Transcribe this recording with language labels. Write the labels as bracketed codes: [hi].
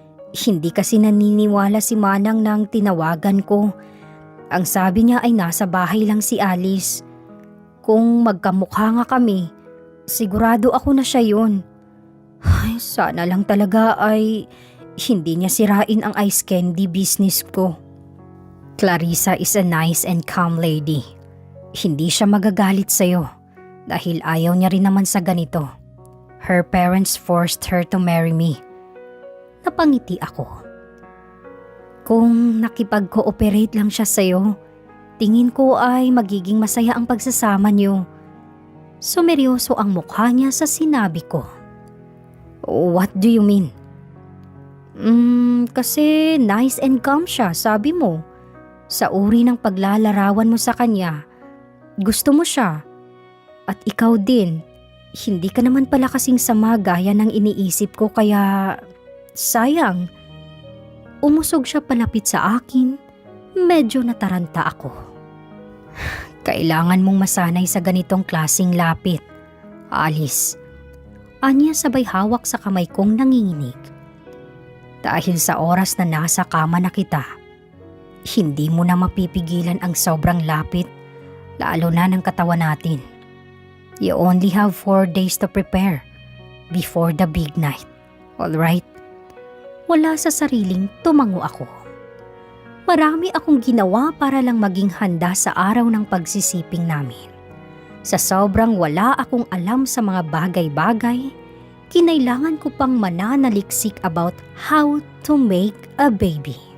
[tl] Hindi kasi naniniwala si Manang nang tinawagan ko. Ang sabi niya ay nasa bahay lang si Alice. Kung magkamukha nga kami, sigurado ako na siya yun. Ay, sana lang talaga ay hindi niya sirain ang ice candy business ko. [en] Clarissa is a nice and calm lady. [tl] Hindi siya magagalit sa'yo dahil ayaw niya rin naman sa ganito. [en] Her parents forced her to marry me. [tl] Napangiti ako. Kung nakipag-cooperate lang siya sa'yo, tingin ko ay magiging masaya ang pagsasama niyo. Sumeryoso ang mukha niya sa sinabi ko. [en] What do you mean? [tl] Kasi [en] nice and calm [tl] siya, sabi mo. Sa uri ng paglalarawan mo sa kanya, gusto mo siya. At ikaw din, hindi ka naman pala kasing sama gaya ng iniisip ko kaya sayang. Umusog siya palapit sa akin, medyo nataranta ako. Kailangan mong masanay sa ganitong klaseng lapit, Alice. Anya sabay hawak sa kamay kong nanginginig. Dahil sa oras na nasa kama na kita, hindi mo na mapipigilan ang sobrang lapit, lalo na ng katawan natin. [en] You only have 4 days to prepare before the big night. Alright? [tl] Wala sa sariling tumango ako. Marami akong ginawa para lang maging handa sa araw ng pagsisiping namin. Sa sobrang wala akong alam sa mga bagay-bagay, kinailangan ko pang mananaliksik [en] about how to make a baby.